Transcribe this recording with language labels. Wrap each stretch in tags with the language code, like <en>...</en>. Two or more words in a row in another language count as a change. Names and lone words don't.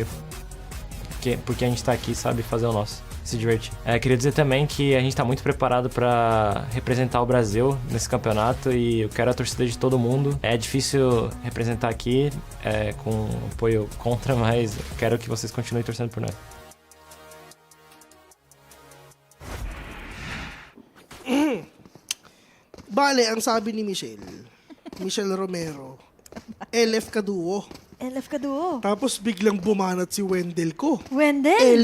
<pt>Porque a gente tá aqui, sabe, fazer o nosso. Se divertir. Queria dizer também que a gente tá muito preparado para representar o Brasil nesse campeonato e eu quero a torcida de todo mundo. É difícil representar aqui com apoio contra, mas eu quero que vocês continuem torcendo por nós.</pt> <tl>Bale, ang sabi ni Michelle Romero, LF ka duo. LF ka duo. Tapos biglang bumanat si Wendell ko. Wendell?</tl>